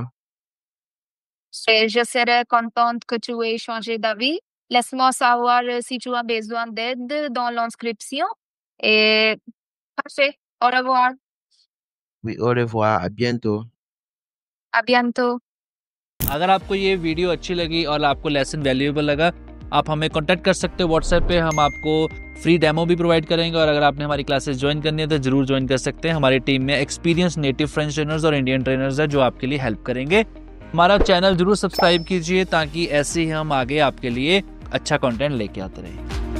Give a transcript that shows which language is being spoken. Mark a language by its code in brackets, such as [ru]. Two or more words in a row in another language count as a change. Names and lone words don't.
[fr] Et je serai contente que tu aies changé d'avis. Laisse-moi savoir si tu as besoin d'aide dans l'inscription. Et parfait. Au revoir. Oui, au revoir. À bientôt. À bientôt. [hi] अगर आपको ये वीडियो अच्छी लगी और आपको [en] lesson valuable [hi] लगा, आप हमें कांटेक्ट कर सकते हो व्हाट्सएप पे। हम आपको [en] free demo [hi] भी प्रोवाइड करेंगे और अगर आपने हमारी क्लासेस ज्वाइन करनी है तो जरूर ज्वाइन कर सकते हैं। हमारी टीम में [en] experience native French trainers [hi] और [en] Indian trainers [hi] हैं जो आपके लिए हेल्प करेंगे। हमारा चैनल जरूर सब्सक्राइब कीजिए ताकि ऐसे ही हम आगे आपके लिए अच्छा कंटेंट लेके आते रहें।